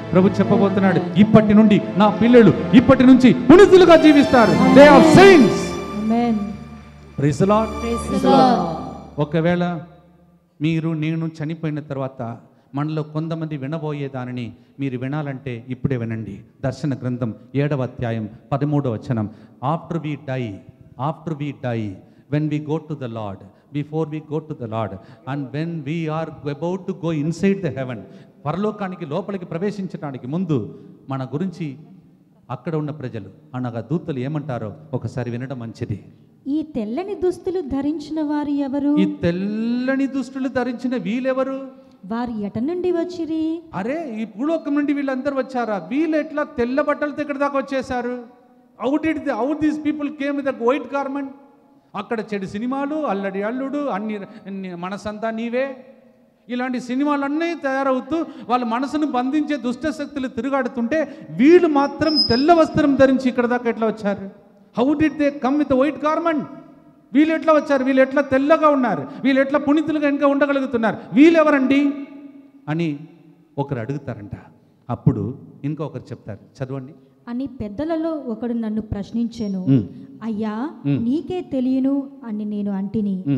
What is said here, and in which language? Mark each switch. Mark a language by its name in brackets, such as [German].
[Telugu] ప్రభు చెప్పబోతున్నాడు, ఇప్పటి నుండి నా పిల్లలు ఇప్పటి నుంచి పునీతులుగా జీవిస్తారు. [English] They are saints. [Telugu] Amen. [English] Praise the lord. Praise the lord. [Telugu] ఒకవేళ మీరు నేను చనిపోయిన తర్వాత మనలో కొంతమంది వినబోయే దానిని మీరు వినాలంటే ఇప్పుడే వినండి. దర్శన గ్రంథం 7వ అధ్యాయం 13వ వచనం. [English] After we die, when we go to the Lord, before we go to the Lord, and when we are about to go inside the heaven, [Telugu] పరలోకానికి లోపలికి ప్రవేశించడానికి ముందు మన గురించి అక్కడ ఉన్న ప్రజలు అనగా దూతలు ఏమంటారో ఒకసారి వినడం మంచిది. ఈ తెల్లని దుస్తులు ధరించిన వారు ఎవరు? ఈ తెల్లని దుస్తులు ధరించిన వీళ్ళెవరు? వారు ఎట నుండి వచ్చిరి? అరే, ఈ భూలోకం నుండి వీళ్ళందరూ వచ్చారా? వీళ్ళు ఎట్లా తెల్ల బట్టలతో ఇక్కడ దాకా వచ్చేసారు? [English] How these people came with a white garment? [Telugu] అక్కడ చెడు సినిమాలు, అల్లడి అల్లుడు, అన్ని మనసంతా నీవే, ఇలాంటి సినిమాలన్నీ తయారవుతూ వాళ్ళ మనసును బంధించే దుష్ట శక్తులు తిరుగాడుతుంటే వీళ్ళు మాత్రం తెల్ల వస్త్రం ధరించి ఇక్కడ దాకా ఎట్లా వచ్చారు? [English] How did they come with a white garment? [Telugu] వీళ్ళు ఎట్లా వచ్చారు? వీళ్ళు ఎట్లా తెల్లగా ఉన్నారు? వీళ్ళు ఎట్లా పునీతులుగా ఇంకా ఉండగలుగుతున్నారు? వీళ్ళెవరండి అని ఒకరు అడుగుతారంట. అప్పుడు ఇంకొకరు చెప్తారు, చదవండి. అని పెద్దలలో ఒకడు నన్ను ప్రశ్నించెను. అయ్యా, నీకే తెలియను అని నేను అంటిని.